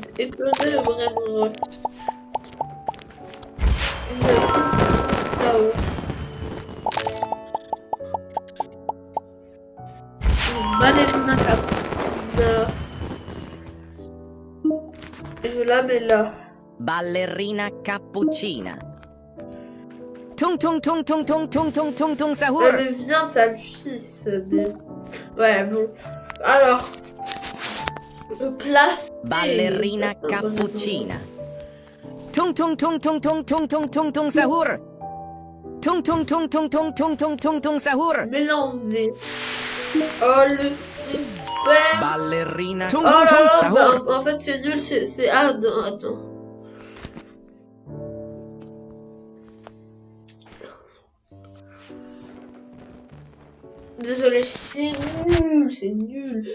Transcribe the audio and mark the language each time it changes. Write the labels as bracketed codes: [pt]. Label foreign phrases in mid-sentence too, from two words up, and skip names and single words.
[fr] Écloser le [en] brain rot. [fr] Tao. Ballerina cappuccina. Je la mets là. Ballerina cappuccina. Tung tung tung tung tung tung tung tung tung sahur. Elle vient, ça lui fils. Ouais, bon. Alors. Place. Ballerina cappuccina. Tung tung tung tung tung tung tung tung tung sahur. Tung tung tung tung tung tung tung tung tung sahur. Mélanger. Oh le super. Ballerina Oh tung là tung là, sahur. bah, en fait c'est nul, c'est... Ah non, attends. Désolé, c'est nul, c'est nul.